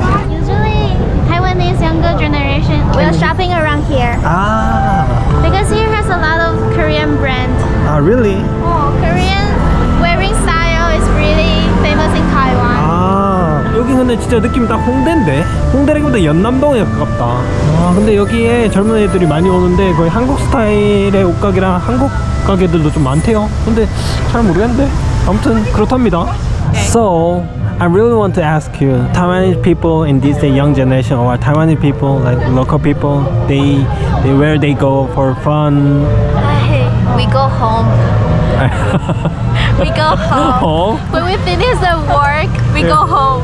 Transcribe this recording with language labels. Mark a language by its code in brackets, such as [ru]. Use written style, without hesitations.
[en] Usually, Taiwanese younger generation will shopping around here because here has a lot of Korean brands. Really? Oh, Korean wearing style is really famous in Taiwan. [ko] 여기 근데 진짜 느낌이 딱 홍대인데? 홍대라기보다 연남동에 가깝다. 근데 여기에 젊은 애들이 많이 오는데 거의 한국 스타일의 옷가게랑 한국 가게들도 좀 많대요. 근데 잘 모르겠는데 아무튼 그렇답니다. So [en] I really want to ask you, Taiwanese people in this young generation, or Taiwanese people, like local people, they where they go for fun. We go home. We go home. Oh, When we finish the work, we go home.